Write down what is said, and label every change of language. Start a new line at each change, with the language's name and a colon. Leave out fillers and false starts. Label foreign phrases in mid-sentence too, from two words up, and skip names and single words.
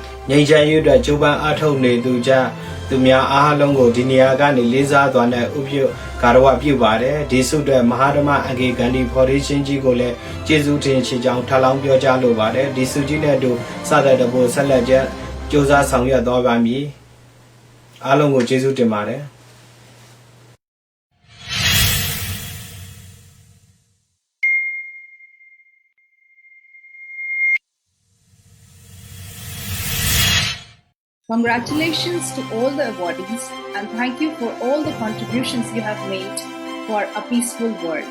Burmese: ငြိမ်းချမ်းရေးအတွက်ကြိုးပမ်းအားထုတ်နေသူများအားလုံးကိုဒီနေရာကနေလေးစားစွာနဲ့ဥပြုဂါရဝပြုပါတယ်ဒီစုအတွက်မဟာဓမ္မအဂေဂန္ဒီဖော်ဒေးရှင်းကြီးကိုလည်းကျေးဇူးတင်ချီကြောင်းထပ်လောင်းပြောကြားလိုပါတယ်ဒီစုကြီးနဲ့အတူစတဲ့တပို့ဆက်လက်ချက်စ조사ဆောင်ရွက်သွားပါမည်အားလုံးကိုကျေးဇူးတင်ပါတယ်
English: Congratulations to all the awardees and thank you for all the contributions you have made for a peaceful world.